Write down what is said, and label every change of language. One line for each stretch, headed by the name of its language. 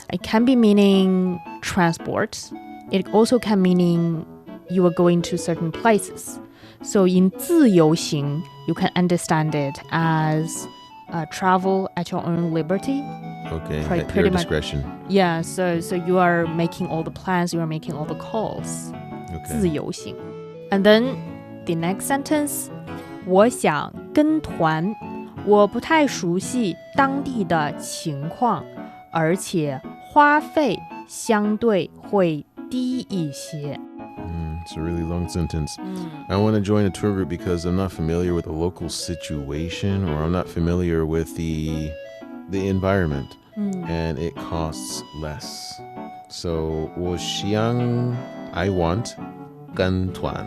English: It can be meaning transport. It also can meaning you are going to certain places. So in 自由行, you can understand it as travel at your own liberty. Okay, Pretty- at pretty your much- discretion. Yeah, so you are making all the plans, you are making all the calls. Okay.
Chinese: 自由行.
English: And then the next sentence,
Chinese: 我想跟团，我不太熟悉当地的情况，而且花费相对会低一些。
English: It's a really long sentence. I want to join a tour group because I'm not familiar with the local situation, or I'm not familiar with the environment, and it costs less. So 我想 I want 跟团.